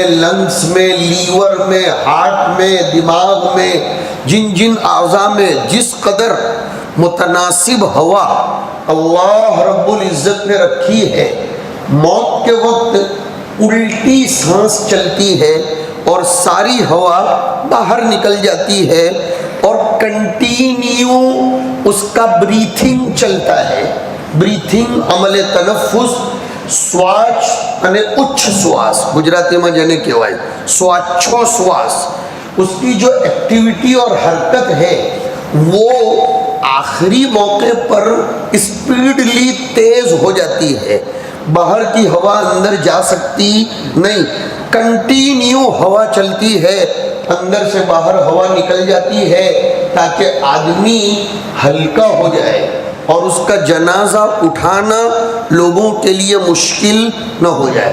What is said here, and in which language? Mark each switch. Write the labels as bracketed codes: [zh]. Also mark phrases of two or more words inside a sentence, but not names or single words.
[ur] لنگس میں، لیور میں، ہارٹ میں، دماغ میں، جن جن اعضاء میں جس قدر متناسب ہوا اللہ رب العزت نے رکھی ہے، موت کے وقت الٹی سانس چلتی ہے اور ساری ہوا باہر نکل جاتی ہے اور کنٹینیو اس کا بریتھنگ چلتا ہے۔ بریتھنگ عمل تنفس، [gu] سواچ અને ઉચ્છ શ્વાસ ગુજરાતીમાં જેને કહેવાય સ્વાચ્છો શ્વાસ، [ur] اس کی جو ایکٹیویٹی اور حرکت ہے وہ آخری موقع پر اسپیڈلی تیز ہو جاتی ہے، باہر کی ہوا اندر جا سکتی نہیں، کنٹینیو ہوا چلتی ہے، اندر سے باہر ہوا نکل جاتی ہے تاکہ آدمی ہلکا ہو جائے اور اس کا جنازہ اٹھانا لوگوں کے لیے مشکل نہ ہو جائے۔